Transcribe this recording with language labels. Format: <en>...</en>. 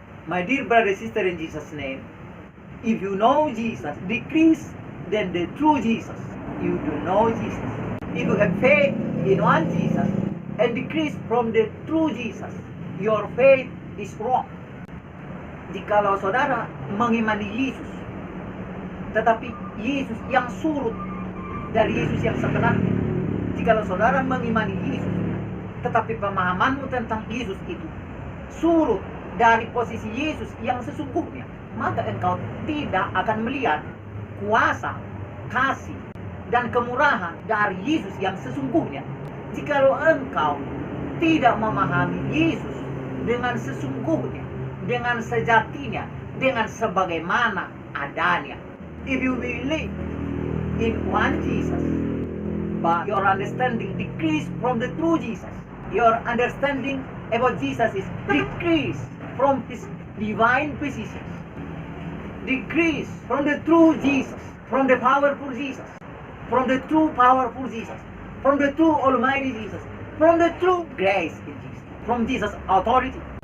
<en>My dear brother and sister in Jesus' name, if you know Jesus, decrease then the true Jesus. You do know Jesus. If you have faith in one Jesus and decrease from the true Jesus, your faith is wrong.</en> <id>Jikalau saudara mengimani Yesus, tetapi Yesus yang surut dari Yesus yang sebenarnya. Jikalau saudara mengimani Yesus, tetapi pemahamanmu tentang Yesus itu surut dari posisi Yesus yang sesungguhnya, maka engkau tidak akan melihat kuasa, kasih, dan kemurahan dari Yesus yang sesungguhnya. Jikalau engkau tidak memahami Yesus dengan sesungguhnya, dengan sejatinya, dengan sebagaimana adanya.</id> <en>If you believe in one Jesus, but your understanding decrease from the true Jesus, your understanding about Jesus is decreased from His divine position. Decrease from the true Jesus, from the powerful Jesus, from the true powerful Jesus, from the true almighty Jesus, from the true grace in Jesus, from Jesus' authority.</en>